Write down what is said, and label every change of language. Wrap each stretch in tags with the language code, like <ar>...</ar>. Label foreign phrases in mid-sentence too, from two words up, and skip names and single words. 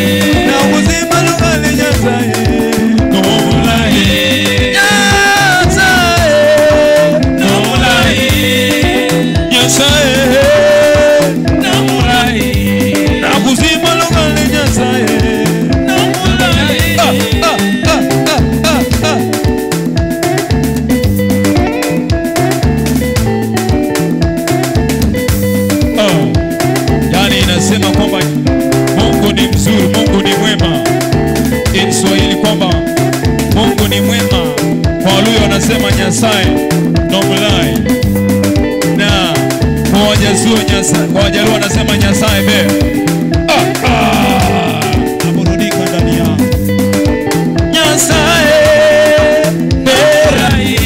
<luy>Na uzima lukali Nyasaye, nomlai. Nyasaye, nomlai. Nyasaye, nomlai. Na uzima lukali Nyasaye, nomlai.</luy> <sw>Yani inasema kwamba Mungu ni mzuri, Mungu ni mwema.</sw> <en>In Swahili</en> <sw>kwamba Mungu ni mwema. Kwa Waluya wanasema</sw> <luy>Nyasaye nomulai.</luy> <sw>Na kwa Wajaluo wanasema</sw> <luo>Nyasaye be.</luo> <sw>Aburudika ndani ya Nyasaye berai.</sw>